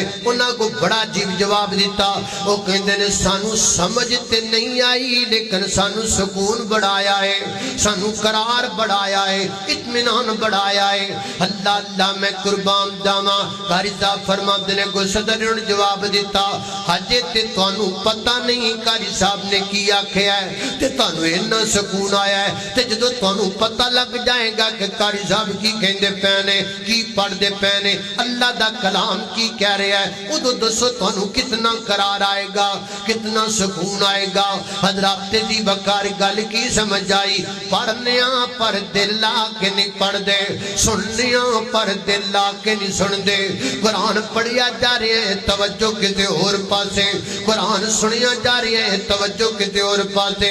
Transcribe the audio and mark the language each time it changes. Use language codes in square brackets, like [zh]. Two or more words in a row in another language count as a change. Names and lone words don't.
[pa] انہاں کو بڑا عجیب جواب دیتا. وہ کہندے نے سانوں سمجھ تے نہیں آئی لیکن سانوں سکون بڑھایا ہے, سانوں قرار بڑھایا ہے, اطمینان بڑھایا ہے. اللہ اللہ میں قربان جاواں. قاری صاحب فرماندے نے کو صدر نے جواب دیتا ہجے تے تانوں پتہ نہیں قاری صاحب نے کی آکھیا ہے تے تانوں اتنا سکون آیا ہے. تے جدوں تانوں پتہ لگ جائے گا کہ قاری صاحب کی کہندے پے نے, کی پڑھ دے پہنے, اللہ دا کلام کی کہہ رہا ہے, ادھو دسو تانوں کتنا قرار آئے گا, کتنا سکون آئے گا. حضرات دی وقار گل کی سمجھ آئی. پڑھنیاں پر دل آ کے نہیں پڑھ دے, سننیاں پر دل آ کے نہیں سن دے. قرآن پڑھیا جا رہے ہیں توجہ کتے اور پاسے, قرآن سنیا جا رہے ہیں توجہ کتے اور پاسے.